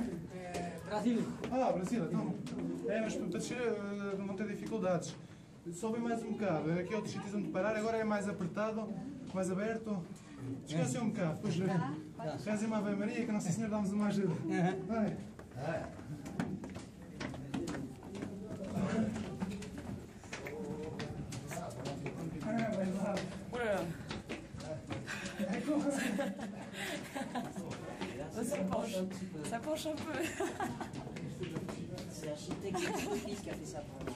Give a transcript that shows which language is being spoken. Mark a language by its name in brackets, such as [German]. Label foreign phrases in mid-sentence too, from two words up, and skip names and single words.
[Portuguese] Brasil. Ah, Brasil, então. É, mas para descer vão ter dificuldades. Sobe mais um bocado, aqui é outro sítio onde parar, agora é mais apertado, mais aberto. Descansem um bocado, depois rezem uma Ave Maria que a Nossa Senhora dá-nos uma ajuda. Vai. [French] Ça penche un peu. C'est l'architecte de fils qui a fait ça pour moi.